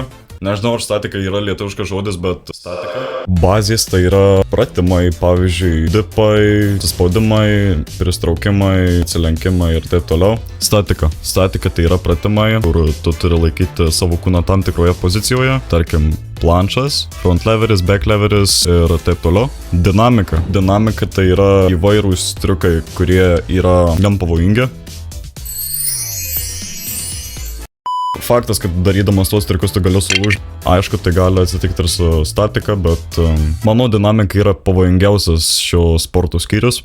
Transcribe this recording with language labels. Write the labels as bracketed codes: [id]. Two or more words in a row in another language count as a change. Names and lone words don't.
[lt] Nežinau, ar statika yra lietuviškas žodis, bet statika. Bazės tai yra pratimai, pavyzdžiui, dipai, atsispaudimai, pristraukimai, atsilenkimai ir taip toliau. Statika. Statika tai yra pratimai, kur tu turi laikyti savo kūną tam tikroje pozicijoje, tarkim, planšas, front leveris, back leveris ir taip toliau. Dinamika. Dinamika tai yra įvairūs triukai, kurie yra gan pavojingi. Faktas, kad darydamas tos triukus tu gali sulūžti. Aišku, tai gali atsitikti ir su statika, bet mano dinamika yra pavojingiausias šio sporto skyrius.